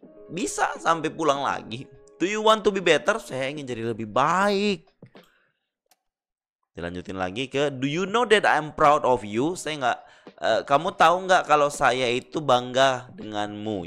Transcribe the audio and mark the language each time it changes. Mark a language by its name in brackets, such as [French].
[Indonesian] Bisa sampai pulang lagi. [English] Do you want to be better? [Indonesian] Saya ingin jadi lebih baik. Dilanjutin lagi ke [English] do you know that I'm proud of you? [Indonesian] Kamu tahu nggak kalau saya itu bangga denganmu?